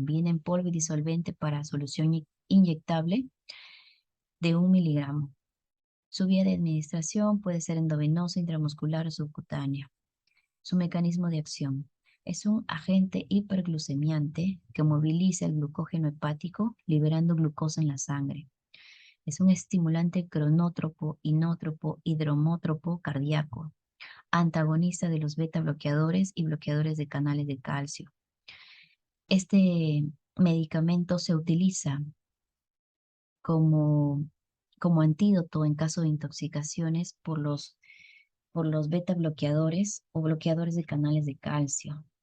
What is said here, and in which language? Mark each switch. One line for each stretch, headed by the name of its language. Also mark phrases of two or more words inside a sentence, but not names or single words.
Spanish: Viene en polvo y disolvente para solución inyectable de 1 miligramo. Su vía de administración puede ser endovenosa, intramuscular o subcutánea. Su mecanismo de acción es un agente hiperglucemiante que moviliza el glucógeno hepático liberando glucosa en la sangre. Es un estimulante cronótropo, inótropo, hidromótropo cardíaco, antagonista de los beta bloqueadores y bloqueadores de canales de calcio. Este medicamento se utiliza como, como antídoto en caso de intoxicaciones por los beta bloqueadores o bloqueadores de canales de calcio.